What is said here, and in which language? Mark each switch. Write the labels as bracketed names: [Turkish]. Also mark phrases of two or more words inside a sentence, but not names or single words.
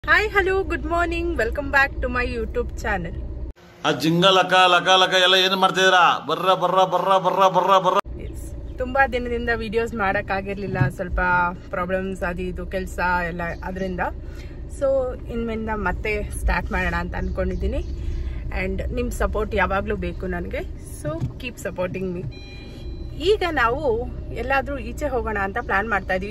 [English] Hi, hello, good morning. Welcome back to my YouTube channel. ಆ ಜಿಂಗ ಲಕ ಲಕ ಲಕ [Kannada] ಎಲ್ಲ ಏನು ಮಾಡ್ತಿದ್ದೀರಾ? ಬರ್ರ ಬರ್ರ ಬರ್ರ ಬರ್ರ ಬರ್ರ ಬರ್ರ. ತುಂಬಾ ದಿನದಿಂದ ವಿಡಿಯೋಸ್ ಮಾಡೋಕ್ಕಾಗಿರಲಿಲ್ಲ, ಸ್ವಲ್ಪ ಪ್ರಾಬ್ಲಮ್ಸ್ ಅದು ಇದು ಕೆಲಸ ಎಲ್ಲ ಅದರಿಂದ. ಸೊ ಇನ್ಮೇಲಿಂದ ಮತ್ತೆ ಸ್ಟಾರ್ಟ್ ಮಾಡೋಣ ಅಂತ ಅಂದ್ಕೊಂಡಿದ್ದೀನಿ. ಆ್ಯಂಡ್ ನಿಮ್ಮ ಸಪೋರ್ಟ್ ಯಾವಾಗಲೂ ಬೇಕು ನನಗೆ. [English] so keep supporting me. [Kannada] ಈಗ ನಾವು ಎಲ್ಲಾದರೂ ಈಚೆ ಹೋಗೋಣ ಅಂತ ಪ್ಲ್ಯಾನ್ ಮಾಡ್ತಾ ಇದ್ದೀವಿ.